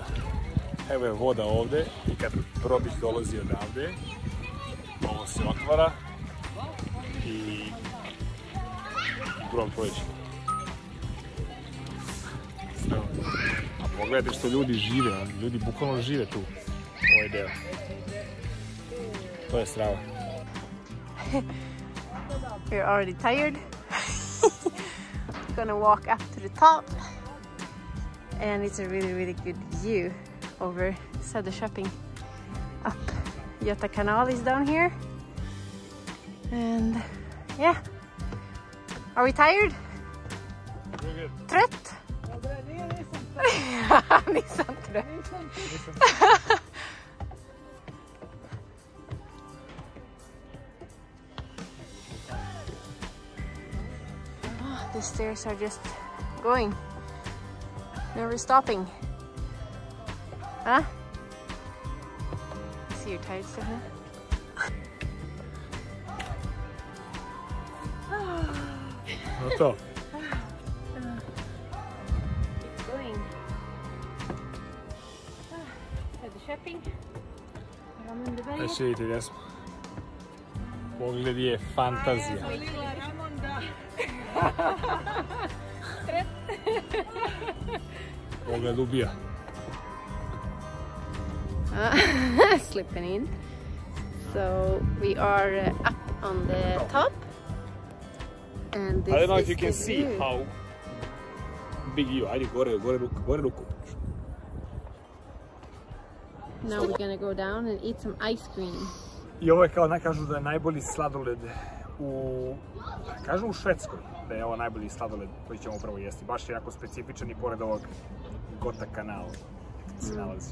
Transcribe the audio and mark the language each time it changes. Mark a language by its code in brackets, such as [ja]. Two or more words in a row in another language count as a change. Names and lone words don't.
[bs] Evo je voda ovdje i kad brodić dolazi odavde, ovo se otvara i brod prođe. A pogledajte što ljudi žive, ljudi bukvalno žive tu. ovaj deo. To je strava. [en] We're already tired. Gonna walk up to the top. And it's a really good view over Söderköping. Up. Göta Kanal is down here. And yeah. Are we tired? We're good. [sv] Trött? Nissan trött. [en] The stairs are just going. Never stopping. Huh? See you're tired, Stefan? [bs] No to. [en] Keep going. Söderköping. [bs] Znači vidite gdje smo. Pogled je fantazija. Pogled ubija. [en] Slipping in. So we are up on the top. And this I don't know if is you can the see view. how big you. [bs] Ajde gore ruku. [en] Now we're gonna go down and eat some ice cream. [bs] I ovo je kao kažu da je najbolji sladoled kažu u Švedskoj da je ovo najbolji sladoled koji ćemo upravo jesti. Baš je jako specifičan i pored ovog Göta Kanal se nalazi.